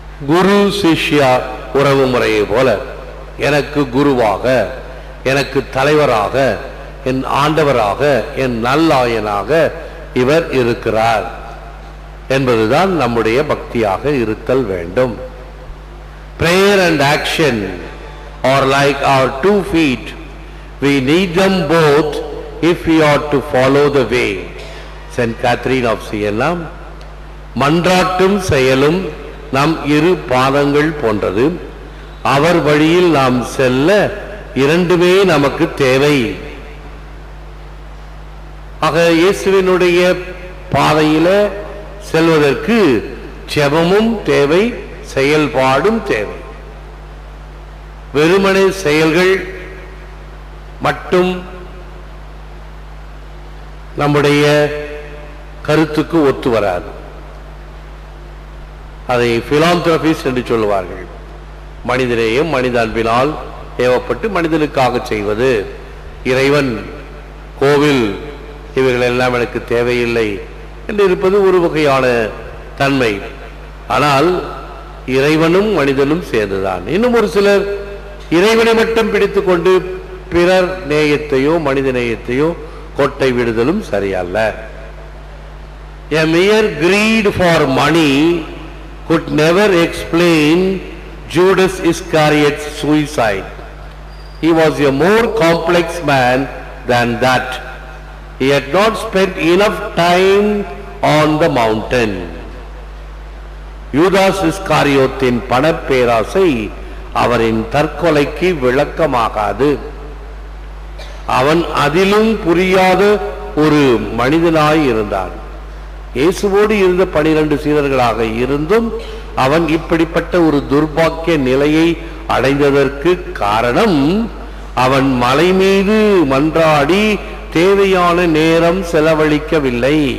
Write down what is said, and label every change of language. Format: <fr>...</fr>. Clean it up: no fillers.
<ta>குரு சிஷ்யா உறவு முறையை போல எனக்கு குருவாக, எனக்கு தலைவராக, என் ஆண்டவராக, என் நல்லாயனாக இவர் இருக்கிறார் என்பதுதான் நம்முடைய பக்தியாக இருத்தல் வேண்டும்.</ta> <en>Prayer and action are like our 2 feet. We need them both if we are to follow the way. Saint Catherine of Siena.</en> <ta>மன்றாட்டும் செயலும் நம் இரு பாதங்கள் போன்றது. அவர் வழியில் நாம் செல்ல இரண்டுமே நமக்கு தேவை. ஆக இயேசுவினுடைய பாதையில செல்வதற்கு ஜெபமும் தேவை, செயல்பாடும் தேவை. வெறுமனே செயல்கள் மட்டும் நம்முடைய கருத்துக்கு ஒத்து வராது. அதை பிலாந்திரபிஸ் என்று சொல்லுவார்கள். மனிதனையும் மனித அன்பினால் ஏவப்பட்டு மனிதனுக்காக செய்வது. இறைவன், கோவில், இவைகள் எல்லாம் எனக்கு தேவையில்லை என்று இருப்பது ஒரு வகையான தன்மை. ஆனால் இறைவனும் மனிதனும் சேர்ந்துதான். இன்னும் ஒரு சிலர் இறைவனை மட்டும் பிடித்துக் கொண்டு பிறர் நேயத்தையோ மனித நேயத்தையோ கோட்டை விடுதலும் சரியல்ல.</ta> <en>A mere greed for money could never explain Judas Iscariot's suicide. He was a more complex man than that. He had not spent enough time on the mountain.</en> <ta>யூதாஸ் இஸ்காரியோத்தின் பணப்பேராசை அவரின் தற்கொலைக்கு விளக்கமாகாது. அவன் அதிலும் புரியாத ஒரு மனிதனாய் இருந்தான். இயேசுவோடு இருந்த 12 சீடர்களாக இருந்தும் அவன் இப்படிப்பட்ட ஒரு துர்பாக்கிய நிலையை அடைந்ததற்கு காரணம், அவன் மலை மீது மன்றாடி தேவையான நேரம் செலவழிக்கவில்லை.</ta>